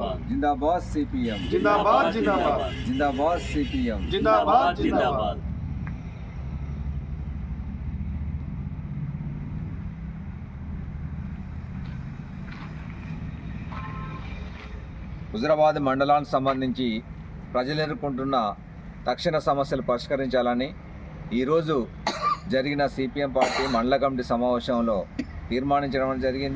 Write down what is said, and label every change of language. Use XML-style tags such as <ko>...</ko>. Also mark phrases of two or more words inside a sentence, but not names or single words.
<hi>जिंदाबाद सीपीएम, जिंदाबाद जिंदाबाद जिंदाबाद सीपीएम, जिंदाबाद जिंदाबाद।</hi> <te>హుజురాబాద్ మండలానికి సంబంధించి ప్రజలు ఎదుర్కొంటున్న తక్షణ సమస్యలు పరిష్కరించాలని ఈరోజు జరిగిన సిపిఎం పార్టీ మండల కమిటీ సమావేశంలో తీర్మానించడం జరిగింది.</te>